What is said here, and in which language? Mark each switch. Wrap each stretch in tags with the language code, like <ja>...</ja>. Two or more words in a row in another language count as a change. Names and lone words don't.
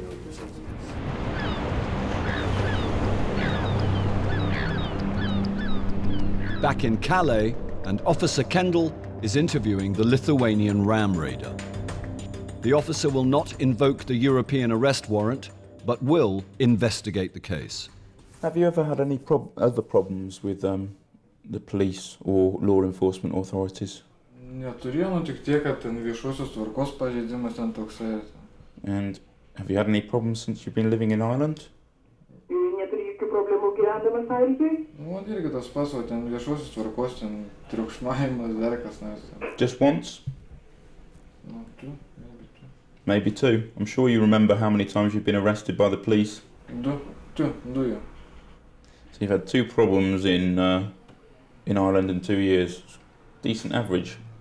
<en>Back in Calais, and Officer Kendall is interviewing the Lithuanian ram raider. The officer will not invoke the European arrest warrant, but will investigate the case. Have you ever had any other problems with the police or law enforcement authorities?</en> <lt>Neturėjau, nu tik tiek, kad ten viešosios tvarkos pažeidimas ten toksai.</lt> <en>And have you had any problems since you've been living in Ireland?</en> <lt>Neturi jokių problemų gyvendamas Airijoje? Nu, irgi tas pats, o ten viešosios tvarkos, ten triukšmavimas, dar kas nors.</lt> <en>Just once? No, two. Maybe two. I'm sure you remember how many times you've been arrested by the police. Two, yeah. So you've had two problems in Ireland in 2 years. Decent average.</en>